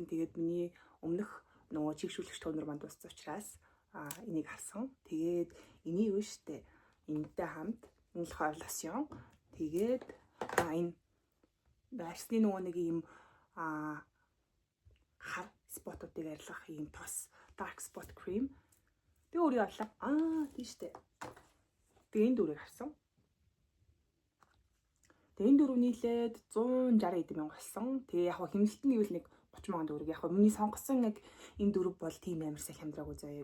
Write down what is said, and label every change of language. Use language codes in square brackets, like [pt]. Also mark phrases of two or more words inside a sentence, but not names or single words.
[mn] Тэгээд миний өмнөх нөгөө чигшүүлэгч тонер манд дууссан учраас энийг авсан. Тэгээд энийг юу штэ энэтэй хамт энэ лосьон. Тэгээд энэ байсны нөгөө нэг юм хар спотуудыг арилгах юм тос [en] dark spot cream. [mn] Тэгээ өөрийг авлаа. Тийм штэ. Тэгээ энэ дөрөв авсан. Тэгээ энэ дөрөв нийлээд 160 мянга болсон. Тэгээ яг хэмнэлтэн гэвэл нэг 30 мянган төгрөг. Яг миний сонгосон яг энэ дөрөв бол тийм амар сайн хямдраагүй заа.